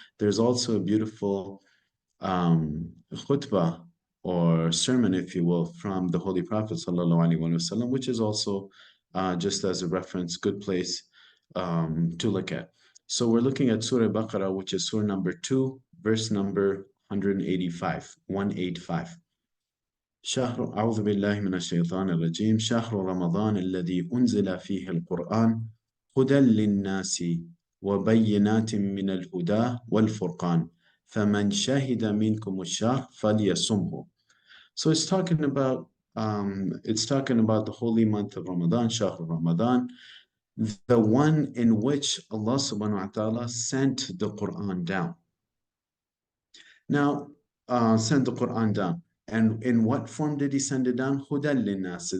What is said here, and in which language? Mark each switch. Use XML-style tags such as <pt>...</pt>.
<en>There's also a beautiful khutbah or sermon, if you will, from the Holy Prophet sallallahu alaihi wasallam, which is also just as a reference, good place to look at. So we're looking at Surah Baqarah, which is Surah number 2, verse number 185, 185.</en> <ar>شهر أعوذ بالله من الشيطان الرجيم شهر رمضان الذي أنزل فيه القرآن هدى للناس وبينات من الهدى والفرقان فمن شهد منكم الشهر فليصمه.</ar> <en>So it's talking about the holy month of Ramadan, Shahr Ramadan, the one in which Allah subhanahu wa ta'ala sent the Quran down. Now, sent the Quran down. And in what form did he send it down? Hudan linnas.</en>